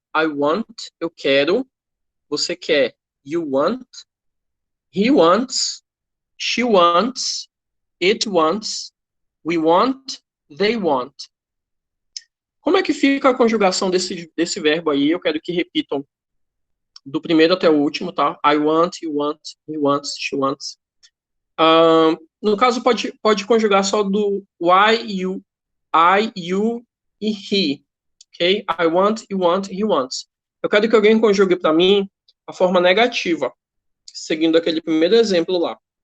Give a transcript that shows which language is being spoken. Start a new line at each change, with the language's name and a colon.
English: I want.
Portuguese: Eu quero. Você quer.
English: You want. He wants. She wants. It wants. We want. They want.
Portuguese: Como é que fica a conjugação desse verbo aí? Eu quero que repitam do primeiro até o último, tá?
English: I want, you want, he wants, she wants.
Portuguese: No caso, pode conjugar só do I, you e he. Ok?
English: I want, you want, he wants.
Portuguese: Eu quero que alguém conjugue para mim a forma negativa, seguindo aquele primeiro exemplo lá.